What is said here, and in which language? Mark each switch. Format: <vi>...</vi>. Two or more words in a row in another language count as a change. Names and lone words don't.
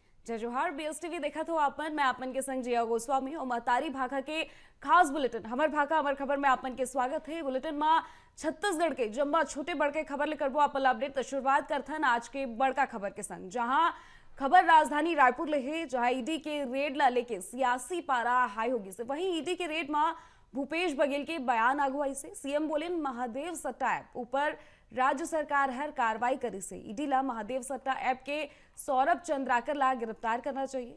<hne>जय जोहार बीएसटीवी देखा तो आपन मैं आपन के संग जिया गोस्वामी और महतारी भाखा के खास बुलेटिन हमर भाखा हमर खबर में आपन के स्वागत है। बुलेटिन में छत्तीसगढ़ के जम्बा छोटे बड़के खबर ले करबो आपन अपडेट। तो शुरुआत करथन आज के बड़का खबर के संग, जहां खबर राजधानी रायपुर ले है, जहां ईडी के रेड ला लेके सियासी पारा हाई होगी से। वहीं ईडी के रेड में भूपेश बघेल के बयान अगुवाई से सीएम बोले महादेव सट्टा ऐप ऊपर राज्य सरकार हर कार्रवाई करी से। ईडी ला महादेव सट्टा ऐप के सौरभ चंद्राकर ला गिरफ्तार करना चाहिए।</hne>